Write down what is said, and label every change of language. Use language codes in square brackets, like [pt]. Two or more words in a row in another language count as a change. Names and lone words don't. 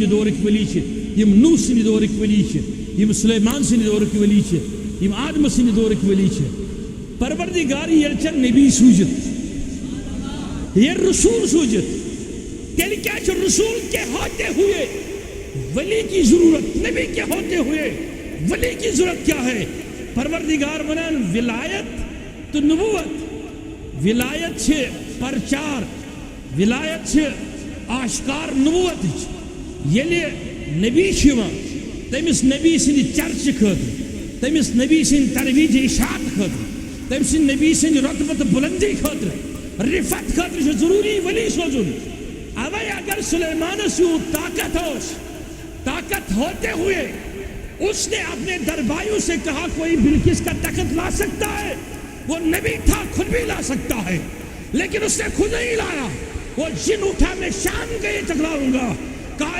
[ks] دورک ولی یم نوح سند دورک ولی یم سلیمان سند دورک ولی یم آدم سند دورک ولی پروردگار یلچن نبی سوجت یہ رسول سوجت تیل کیا چھو [ur] رسول کے ہوتے ہوئے ولی کی ضرورت نبی کے ہوتے ہوئے ولی کی ضرورت کیا ہے [ks] پروردگار ونان ولایت تو نبوت ولایت چھے پرچار ولایت چھے آشکار نبوت یلی نبی چھوان تمس نبی سن چرچ خاطر تمس نبی سن ترویج اشاعت خاطر تمس نبی سن رتبت بلندی خاطر رفت خاطر ضروری ولی سوزن اوے اگر سلیمان سے [ur] طاقت ہوتے ہوئے اس نے اپنے دربائیوں سے کہا کوئی بلقیس کا تخت لا سکتا ہے وہ نبی تھا خود بھی لا سکتا ہے لیکن اس نے خود نہیں لایا وہ جن اٹھا میں شام گئے ٹکراؤں گا کہا